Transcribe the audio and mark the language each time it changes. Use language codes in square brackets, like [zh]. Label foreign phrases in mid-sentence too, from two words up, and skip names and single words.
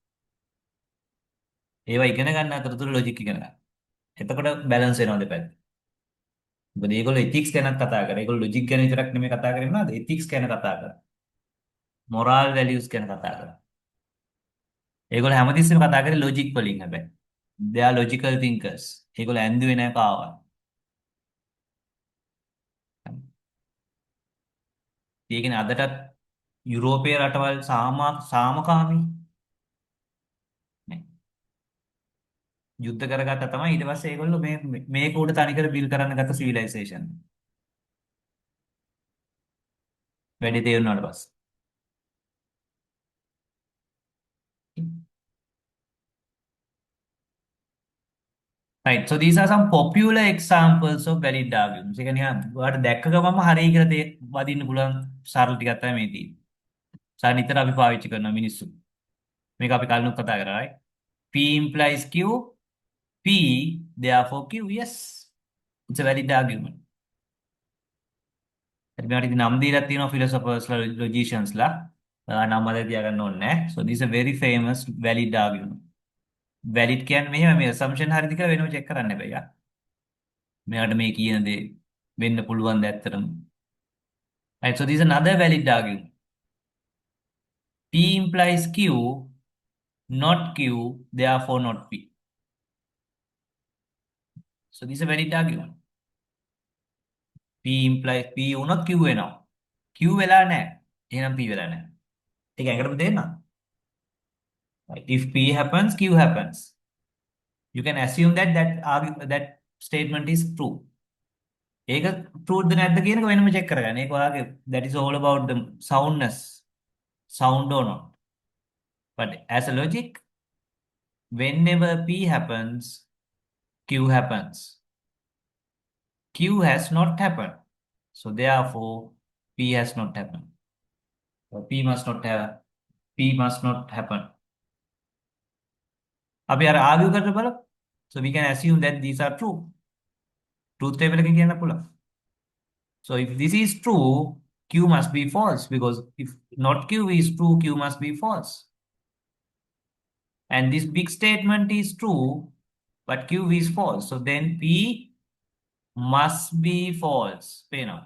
[si] ඒවා ඉගෙන ගන්න අතරතුර ලොජික් ඉගෙන ගන්න. එතකොට බැලන්ස් වෙනවා දෙපැත්ත. මොකද ඒගොල්ලෝ එතික්ස් ගැනත් කතා කරා. ඒගොල්ලෝ ලොජික් ගැන විතරක් නෙමෙයි කතා කරන්නේ නේද? එතික්ස් ගැන කතා කරා. [en] moral values [si] ගැන කතා කරා. ඒගොල්ලෝ හැමතිස්සෙම කතා කරේ ලොජික් වලින් හැබැයි. [en] they are logical thinkers. [si] ඒගොල්ලෝ ඇන්දුවේ නැහැ කාවත්. ඒ කියන්නේ අදටත් යුරෝපීය රටවල් සාමකාමී නේ. යුද්ධ කරගත්තා තමයි ඊට පස්සේ ඒගොල්ලෝ මේක උඩ තනිකර බිල් කරන්න ගත්ත සිවිලයිසේෂන්. වැඩි තේරුණාට පස්සේ. [en] Right. So these are some popular examples of valid arguments. [si] ඒ කියන්නේ ඔයාලට දැක්ක ගමන්ම හරිය කියලා වදින්න පුළුවන් සරල ටිකක් තමයි මේ තියෙන්නේ. සානිතර අපි පාවිච්චි කරන මිනිස්සු. මේක අපි කලිනුත් කතා කරා right? [en] P implies Q, P therefore Q. Yes. It's a valid argument. [si] හරි මේකට ඉතින් නම් දීලා තියෙනවා [en] philosophers logicians [si] ලා. නම් වල තියාගන්න ඕනේ නැහැ. [en] So this is a very famous valid argument. [si] වැලිඩ් කියන්නේ මෙහෙම මේ assumption හරිද කියලා වෙනම චෙක් කරන්න එපා. මෙයාට මේ කියන දේ වෙන්න පුළුවන් ද ඇත්තටම. [en] Right, so this is another valid argument. P implies Q, not Q, therefore not P. So this is a valid argument. P implies P [si] උනොත් Q වෙනවා. Q වෙලා නැහැ. එහෙනම් P වෙලා නැහැ. ඒක ඇඟටම තේරෙනවද? [en] Right. If P happens, Q happens. You can assume that statement is true. [si] ඒක truth නැද්ද කියන එක වෙනම check කරගන්න. ඒක ඔයාගේ [en] that is all about the soundness, sound or not. But as a logic, whenever P happens, Q happens. Q has not happened. So therefore, P has not happened. So P must not have, P must not happen. [si] අපි අර argue කරලා බලමු. [en] So we can assume that these are true. Truth table [si] එකකින් කියන්න පුළුවන්. [en] So if this is true, Q must be false because if not Q is true, Q must be false. And this big statement is true, but Q is false. So then P must be false. Pay now.